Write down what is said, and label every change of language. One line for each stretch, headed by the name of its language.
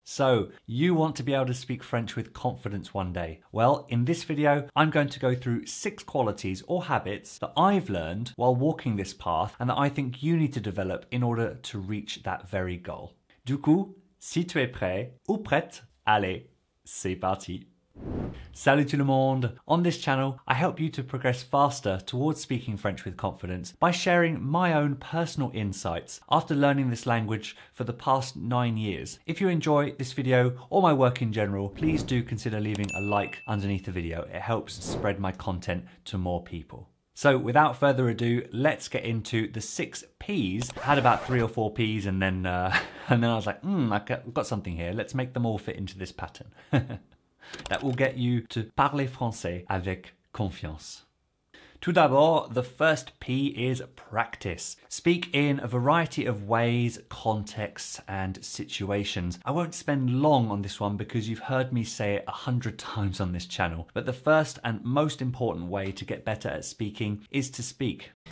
English: So, you want to be able to speak French with confidence one day. Well, in this video, I'm going to go through 6 qualities or habits that I've learned while walking this path and that I think you need to develop in order to reach that very goal.
French: Du coup, si tu es prêt ou prête, allez, c'est parti. Salut tout le monde!
English: On this channel, I help you to progress faster towards speaking French with confidence by sharing my own personal insights after learning this language for the past 9 years. If you enjoy this video or my work in general, please do consider leaving a like underneath the video. It helps spread my content to more people. So without further ado, let's get into the 6 P's. I had about 3 or 4 P's and then I was like, I've got something here. Let's make them all fit into this pattern. That will get you to
French: parler français avec confiance. Tout d'abord,
English: the first P is practice. Speak in a variety of ways, contexts, and situations. I won't spend long on this one because you've heard me say it 100 times on this channel, but the first and most important way to get better at speaking is to speak.